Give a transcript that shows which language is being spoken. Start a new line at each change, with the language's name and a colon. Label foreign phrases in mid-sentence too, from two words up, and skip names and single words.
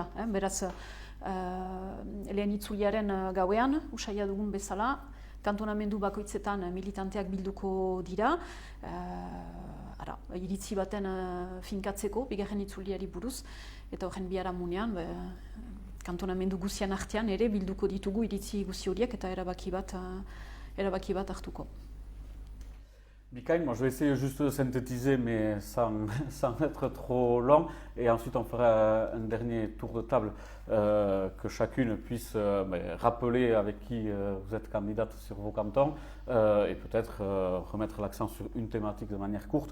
Basque: Beraz, lehen itzuliaren gauean, usaia dugun bezala, kantonamendu bakoitzetan militanteak bilduko dira, iritzi baten finkatzeko, bigarren itzuliari buruz, eta horren biharamunean, kantonamendu guzian artean ere bilduko ditugu iritzi guzi horiek eta erabaki bat hartuko. Bikain,
French: moi je vais essayer juste de synthétiser, mais sans être trop long, et ensuite on fera un dernier tour de table, que chacune puisse rappeler avec qui vous êtes candidate sur vos cantons, et peut-être remettre l'accent sur une thématique de manière courte.